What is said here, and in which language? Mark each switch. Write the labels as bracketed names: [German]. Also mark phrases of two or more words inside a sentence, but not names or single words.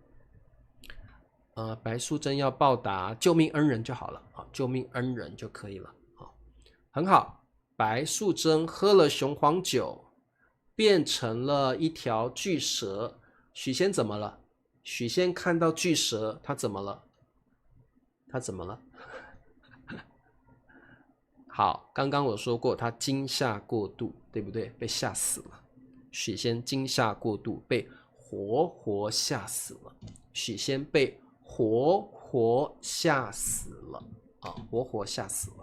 [Chinese] 白素貞要報答救命恩人就好了，救命恩人就可以了。很好，白素貞喝了雄黄酒，變成了一條巨蛇。許仙怎麼了？許仙看到巨蛇，他怎麼了？他怎麼了？好，剛剛我說過，他驚嚇過度，對不對？被嚇死了。許仙驚嚇過度，被活活嚇死了。許仙被活活嚇死了啊！活活嚇死了。